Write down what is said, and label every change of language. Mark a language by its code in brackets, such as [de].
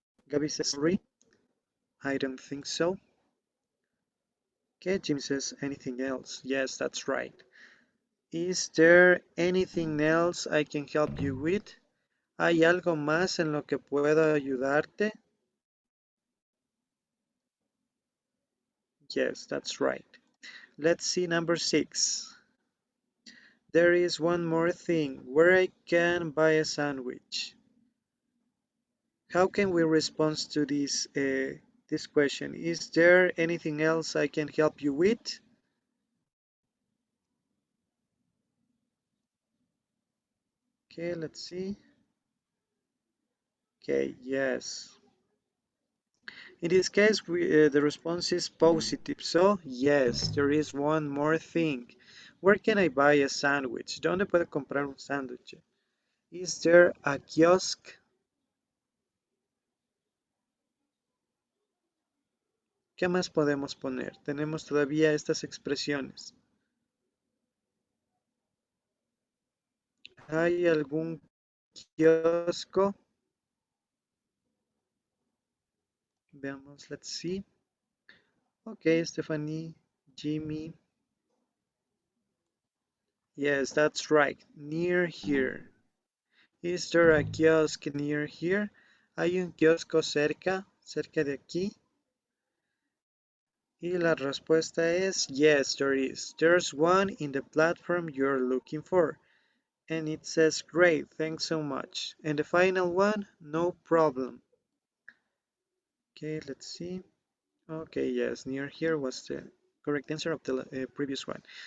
[en] Gabby says sorry. I don't think so. Okay, Jim says anything else. Yes, that's right. Is there anything else I can help you with? [es] ¿Hay algo más en lo que pueda ayudarte? [en] Yes, that's right. Let's see number 6. There is one more thing, where I can buy a sandwich. How can we respond to this question? Is there anything else I can help you with? Okay, let's see. Okay, yes. In this case, the response is positive. So, yes, there is one more thing. Where can I buy a sandwich? [es] ¿Dónde puedo comprar un sándwich? [en] Is there a kiosk? [es] ¿Qué más podemos poner? Tenemos todavía estas expresiones. ¿Hay algún kiosco? Veamos, [en] let's see. Okay, Stephanie, Jimmy. Yes, that's right. Near here. Is there a kiosk near here? [es] ¿Hay un kiosco cerca de aquí? Y la respuesta es [en] yes, there is. There's one in the platform you're looking for. And it says great, thanks so much. And the final one, no problem. Okay, let's see. Okay, yes, near here was the correct answer of the previous one.